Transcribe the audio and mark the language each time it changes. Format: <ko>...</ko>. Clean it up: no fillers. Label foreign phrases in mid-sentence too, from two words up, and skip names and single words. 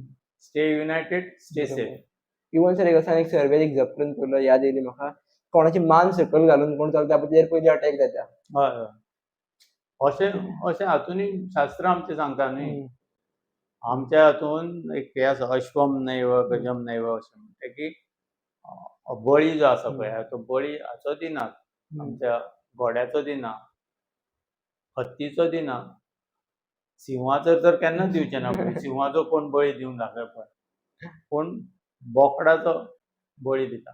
<en>Stay united, stay safe.</en> <kok>इवन सर एक सर्वे एक झपटून पयलो याद येयली म्हाका. कोणाची मान सकयल घालून कोण चलता पळय तेजेर पयलीं अटॅक जाता. हय हय. अशें हातूनय शास्त्र आमचें सांगता न्ही. आमच्या हातून एक हे आसा</kok> <sa>अश्वम नैव गजम नैव</sa> <kok>अशें म्हणटा की बळी जो आसा पळय तो बळी हाचो दिनात, आमच्या घोड्याचो दिना, हत्तीचो दिना, सिंहाचो तर केन्नाच दिवचे ना. सिंहाचो कोण बळी दिवंक दाखय पळय. पूण बोकडाचो बळी दिता.</kok>